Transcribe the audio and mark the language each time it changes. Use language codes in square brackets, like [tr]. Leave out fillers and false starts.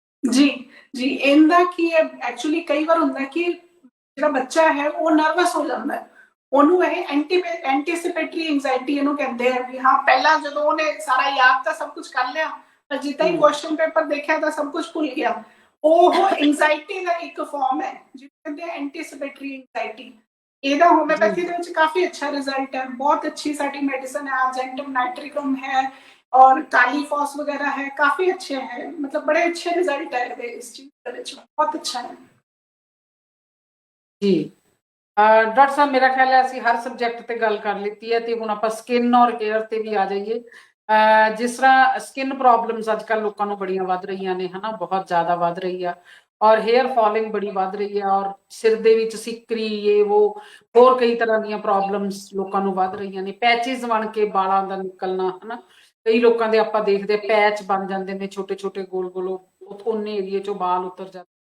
[pa] ਜੀ ਜੀ, ਇਹਦਾ ਕੀ ਹੈ, ਐਕਚੁਅਲੀ ਕਈ ਵਾਰ ਹੁੰਦਾ ਕਿ ਜਿਹੜਾ ਬੱਚਾ ਹੈ ਉਹ ਨਰਵਸ ਹੋ ਜਾਂਦਾ ਹੈ, ਉਹਨੂੰ ਇਹ ਐਂਟੀਸਿਪੇਟਰੀ ਐਂਜ਼ਾਇਟੀ ਇਹਨੂੰ ਕਹਿੰਦੇ ਆ ਵੀ ਹਾਂ ਪਹਿਲਾਂ ਜਦੋਂ ਉਹਨੇ ਸਾਰਾ ਯਾਦ ਤਾਂ ਸਭ ਕੁਝ ਕਰ ਲਿਆ, ਪਰ ਜਿੱਦਾਂ ਹੀ ਕੁਐਸਚਨ ਪੇਪਰ ਦੇਖਿਆ ਤਾਂ ਸਭ ਕੁਝ ਭੁੱਲ ਗਿਆ। ਉਹ ਐਂਜ਼ਾਇਟੀ ਦਾ ਇੱਕ ਫਾਰਮ ਹੈ ਜਿਹਨੂੰ ਕਹਿੰਦੇ ਆ ਐਂਟੀਸਿਪੇਟਰੀ ਐਂਜ਼ਾਇਟੀ। ਇਹਦਾ ਹੋਮਿਓਪੈਥੀ ਦੇ ਵਿੱਚ ਕਾਫੀ ਅੱਛਾ ਰਿਜ਼ਲਟ ਹੈ, ਬਹੁਤ ਅੱਛੀ ਸਾਡੀ ਮੈਡੀਸਨ [hi] है, आर्जेंटम नाइट्रिकम है और कालीफॉस वगैरह है, काफी अच्छे हैं, मतलब बड़े अच्छे रिजल्ट है इस चीज के ਵਿੱਚ बहुत अच्छा है [pa] ਜੀ। ਡਾਕਟਰ ਸਾਹਿਬ, ਮੇਰਾ ਖਿਆਲ ਹੈ ਅਸੀਂ ਹਰ ਸਬਜੈਕਟ ਤੇ ਗੱਲ ਕਰ ਲਿੱਤੀ ਹੈ ਤੇ ਹੁਣ ਆਪਾਂ ਸਕਿਨ ਔਰ ਹੇਅਰ ਤੇ ਵੀ ਆ ਜਾਈਏ। ਜਿਸ ਤਰ੍ਹਾਂ ਸਕਿਨ ਪ੍ਰੋਬਲਮਸ ਅੱਜ ਕੱਲ੍ਹ ਲੋਕਾਂ ਨੂੰ ਬੜੀਆਂ ਵੱਧ ਰਹੀਆਂ ਨੇ, ਹਨਾ, ਬਹੁਤ ਜ਼ਿਆਦਾ ਵੱਧ ਰਹੀ ਆ, ਔਰ ਹੇਅਰ ਫਾਲਿੰਗ ਬੜੀ ਵੱਧ ਰਹੀ ਆ, ਔਰ ਸਿਰ ਦੇ ਵਿੱਚ ਸਿੱਕਰੀ, ਇਹ ਉਹ ਹੋਰ ਕਈ ਤਰ੍ਹਾਂ ਦੀਆਂ ਪ੍ਰੋਬਲਮਸ ਲੋਕਾਂ ਨੂੰ ਵੱਧ ਰਹੀਆਂ ਨੇ, ਪੈਚਿਸ ਬਣ ਕੇ ਵਾਲਾਂ ਦਾ ਨਿਕਲਣਾ, ਹਨਾ, ਕਈ ਲੋਕਾਂ ਦੇ ਆਪਾਂ ਦੇਖਦੇ ਪੈਚ ਬਣ ਜਾਂਦੇ ਨੇ ਛੋਟੇ ਛੋਟੇ ਗੋਲ ਗੋਲ, ਉਹਨੇ ਏਰੀਏ ਚੋਂ ਵਾਲ ਉਤਰ ਜਾਂਦੇ।